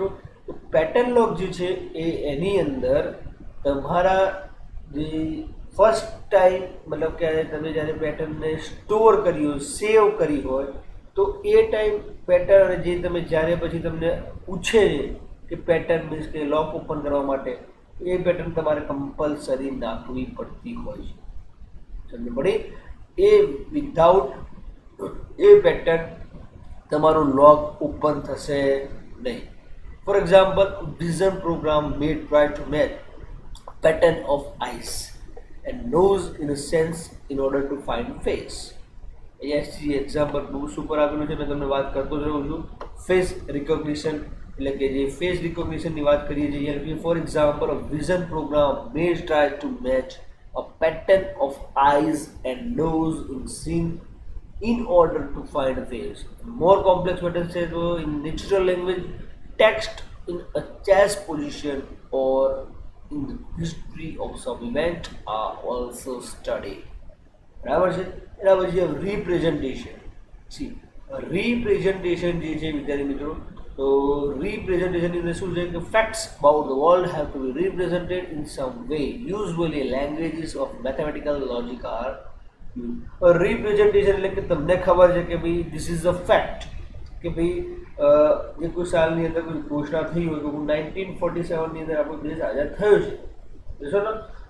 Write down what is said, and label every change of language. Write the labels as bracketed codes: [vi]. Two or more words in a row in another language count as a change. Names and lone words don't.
[gu] તો પેટર્ન લોક જે છે એ એની અંદર તમારા જે [en] first time, [gu] મતલબ કે તમે જ્યારે પેટર્નને સ્ટોર કરી હોય, સેવ કરી હોય, તો એ ટાઈમ પેટર્ન જે તમે જ્યારે પછી તમને પૂછે કે પેટર્ન મીન્સ કે લોક ઓપન કરવા માટે, એ પેટર્ન તમારે કમ્પલસરી નાખવી પડતી હોય છે. સમજ પડી? એ વિધાઉટ એ પેટર્ન તમારું લોક ઓપન થશે નહીં. [en] for example, vision program may try to match pattern of eyes and nose in a sense in order to find face. [gu] અહીંયાથી એક્ઝામ્પલ બહુ સુપર આપેલું છે, મેં તમને વાત કરતો જ રહું છું. [en] face recognition, [gu] એટલે કે જે ફેસ રિકોગ્નિશનની વાત કરીએ છીએ, [en] for example vision program may try to match a pattern of eyes and nose in scene in order to find a face. More complex pattern says in natural language, text in a chess position or in the history of some event are also studied. [gu] બરાબર છે? એના પછી રિપ્રેઝન્ટેશન. સી રિપ્રેઝન્ટેશન જે છે વિદ્યાર્થી મિત્રો, તો રિપ્રેઝન્ટેશનની અંદર શું છે કે [en] facts about the world have to be represented in some way. usually languages of mathematical logic are representation, [gu] એટલે કે તમને ખબર છે કે ભાઈ [en] this is a fact [gu] કે ભાઈ જે કોઈ સાલની અંદર કોઈ ઘોષણા થઈ હોય કે 1947ની અંદર આપણો દેશ આઝાદ થયો છે, જોશો ને?